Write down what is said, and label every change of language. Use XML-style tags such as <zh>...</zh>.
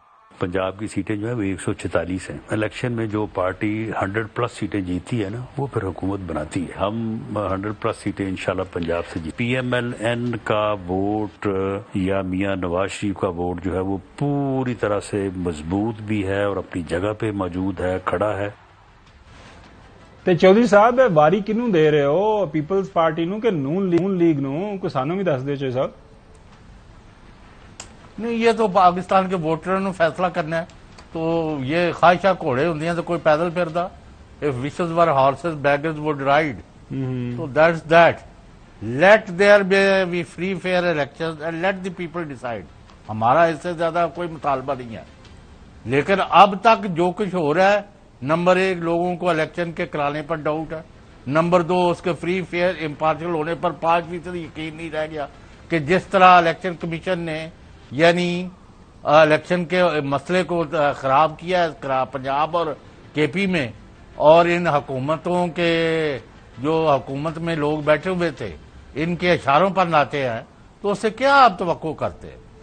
<ur>پنجاب کی سیٹیں جو ہے وہ 146 ہیں. الیکشن میں جو پارٹی 100+ سیٹیں جیتی ہے نا, وہ پھر حکومت بناتی ہے. ہم 100+ سیٹیں انشاءاللہ پنجاب سے جیت. پی ایم ایل این کا ووٹ یا میاں نواز شریف کا ووٹ جو ہے وہ پوری طرح سے مضبوط بھی ہے اور اپنی جگہ پہ موجود ہے, کھڑا ہے.</ur> <pa>تے چودھری صاحب واری کنوں دے رہے ہو, پیپلز پارٹی نو کہ نون لیگ نو, کو سانوں بھی دس دے چودھری صاحب.</pa> <ur>نہیں, یہ تو پاکستان کے ووٹروں نے فیصلہ کرنا ہے.</ur> <pa>تو یہ خواہشاں گھوڑے ہوں تو کوئی پیدل پھردا.</pa> <en>If wishes were horses, beggars would ride. So that's that. Let there be free, fair elections and let the people decide.</en> <ur>ہمارا اس سے زیادہ کوئی مطالبہ نہیں ہے. لیکن اب تک جو کچھ ہو رہا ہے, نمبر 1 لوگوں کو الیکشن کے کرانے پر ڈاؤٹ ہے. نمبر 2 اس کے فری, فیئر, امپارشل ہونے پر 5% یقین نہیں رہ گیا کہ جس طرح الیکشن کمیشن نے یعنی الیکشن کے مسئلے کو خراب کیا ہے پنجاب اور کے پی میں, اور ان حکومتوں کے جو حکومت میں لوگ بیٹھے ہوئے تھے ان کے اشاروں پر ناچے ہیں, تو اس سے کیا آپ توقع کرتے ہیں.</ur>